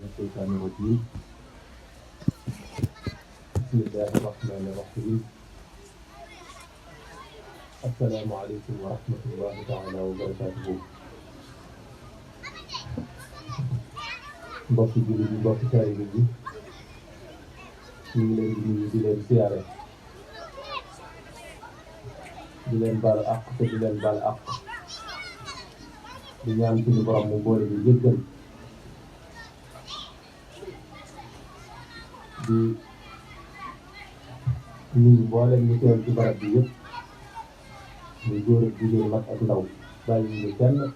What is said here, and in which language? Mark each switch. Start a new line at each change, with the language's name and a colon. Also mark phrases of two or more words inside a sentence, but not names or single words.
Arabic: الشيطان الرجيم بسم الله الرحمن الرحيم السلام عليكم ورحمة الله تعالى وبركاته
Wolof: mbokki jullit yi mbokki taalibe yi ñu ngi leen di nuyu di leen siyaare di leen baal àq te di leen baal àq di ñaan suñu borom mu boole di jéggal di nuyu mboolem ñu teew ci barab bi yëpp muy góor ak jigéen mag ak ndaw bàyyi ñu kenn